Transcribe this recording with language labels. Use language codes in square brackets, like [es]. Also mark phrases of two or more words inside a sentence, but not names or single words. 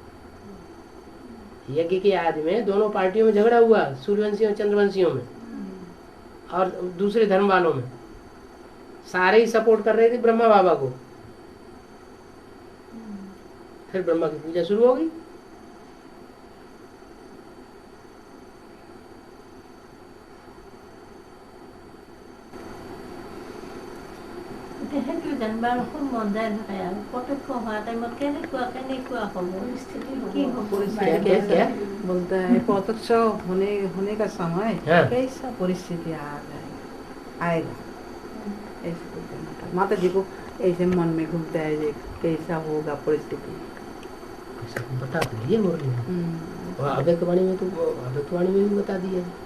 [hi] यज्ञ की याद में दोनों पार्टियों में झगड़ा हुआ, सूर्यवंशियों और चंद्रवंशियों में और दूसरे धर्म वालों में। सारे ही सपोर्ट कर रहे थे ब्रह्मा बाबा को। फिर ब्रह्मा की पूजा शुरू हो गई। [as] জন্মাৰখন মন্দাই থাকে আৰু প্ৰত্যক্ষ হোৱা টাইমত কেনেকুৱা হ'ব স্থিতি কি হ'ব? [hi] क्या? बोलता है प्रत्यक्ष होने का समय हाँ। कैसा परिस्थिति आएगा ऐसे बोलते हैं माता जी को। ऐसे मन में घूमता है ये कैसा होगा परिस्थिति। बता तो दिए मुरली में, और अव्यक्तवाणी में तो अव्यक्तवाणी में भी बता दिया।